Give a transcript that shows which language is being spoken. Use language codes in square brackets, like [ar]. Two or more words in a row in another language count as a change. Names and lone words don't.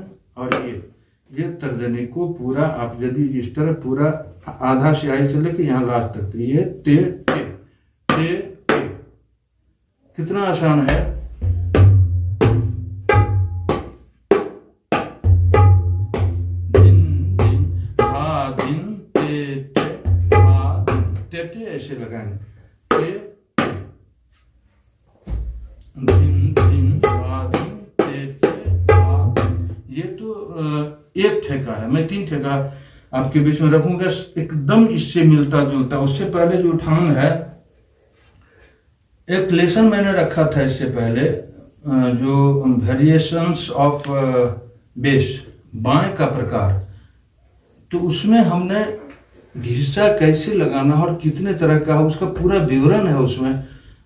[hi] और ये तर्जनी को पूरा आप यदि इस तरह पूरा आधा सियाही से लेके यहाँ लास्ट तक, तो ये ते ते ते ते, कितना आसान है। दिन दिन धा दिन ते ते धा दिन, ते ते ऐसे लगाएंगे, ते दिन दिन धा दिन ते ते धा दिन। ये तो एक ठेका है। मैं 3 ठेका आपके बीच में रखूंगा, एकदम इससे मिलता जुलता। उससे पहले जो उठान है, एक लेसन मैंने रखा था इससे पहले, जो [en] variations of base, [hi] बाएं का प्रकार, तो उसमें हमने घिस्सा कैसे लगाना और कितने तरह का है उसका पूरा विवरण है उसमें।